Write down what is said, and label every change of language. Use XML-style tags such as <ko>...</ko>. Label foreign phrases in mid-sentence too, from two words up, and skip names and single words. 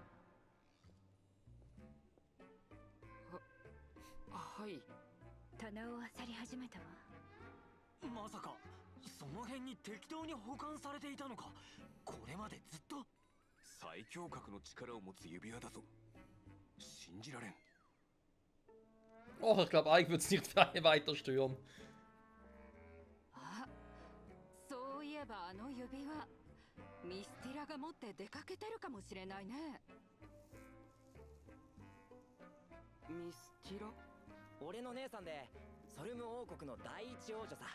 <ja>はい。棚を漁り始めたわ。まさかその辺に適当に保管されていたのか？これまでずっと。最強格の力を持つ指輪だぞ。信じられん。</ja> <de>Oh, ich glaube, eigentlich wird es nicht weiter stören.</de> <ja>あ、そういえばあの指輪、ミスティラが持って出かけてるかもしれないね。ミスティラ？俺の姉さんでソルム王国の第一王女さ。</ja>